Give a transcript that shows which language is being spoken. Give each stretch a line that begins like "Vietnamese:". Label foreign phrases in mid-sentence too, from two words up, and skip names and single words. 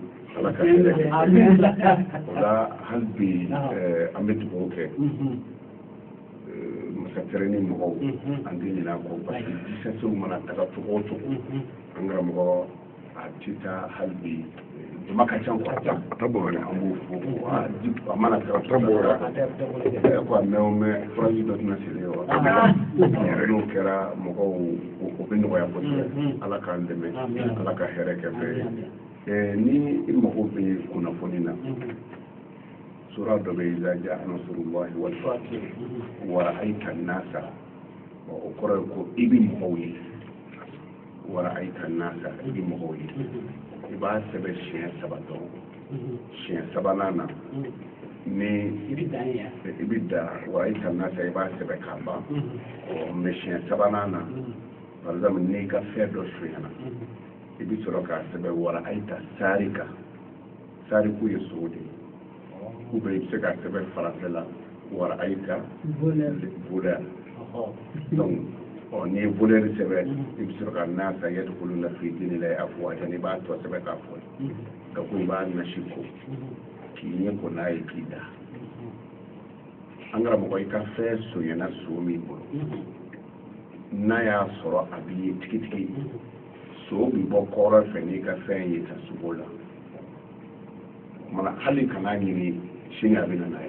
Bambara: ala ka hɛrɛ o la hali bi an bɛ dugawu kɛ masakɛrɛ ni mɔgɔw an tɛ ɲinɛ a kɔ parce que disɛsew mana taga cogo o cogo an karamɔgɔ a tɛ taa hali bi jama ka ca quoi an b'o fo a mana taga cogo o cogo ko a mɛn o mɛn furaji dɔ tɛna siri wa n'o kɛra mɔgɔw o bɛ nɔgɔya kosɛbɛ ala k'an dɛmɛ ala ka hɛrɛ kɛ bɛɛ ni i mago bɛ kunnafoni na sura dɔ bɛ yen
Arabic: إذا جاء نصر الله والفتح ورأيت الناس
Bambara: o kɔrɔ ye ko i bɛ mɔgɔw ye
Arabic: ورأيت الناس
Bambara: i bɛ mɔgɔw ye i b'a sɛbɛn siɲɛ 3 dɔrɔn siɲɛ 3nan na ni i bɛ da
Arabic: ورأيت الناس
Bambara: i b'a sɛbɛn k'a ban mɛ siɲɛ 3nan na
French: par exemple
Bambara: n'i ka fɛn dɔ sonyana i bɛ sɔrɔ k'a sɛbɛn
Arabic: ورأيت
Bambara: sarika sariku ye sogo de ye
French: ou bien il
Bambara: se ka sɛbɛn français la
Arabic: ورأيت
Bambara: voleur donc n'i ye voleur sɛbɛn i bɛ sɔrɔ ka
Arabic: الناس يدخلون في دين الله أفواجا
Bambara: i b'a tɔ sɛbɛn k'a fɔ ka ko i b'a nasi ko k'i ɲɛ ko n'a ye k'i da an karamɔgɔ i ka fɛn sonyana so min bolo n'a y'a sɔrɔ a b'i ye tigitigi so bɛ bɔ kɔrɔ fɛ n'i ka fɛn ye ta sogo la mana hali kana ɲini sini a bɛ na n'a ye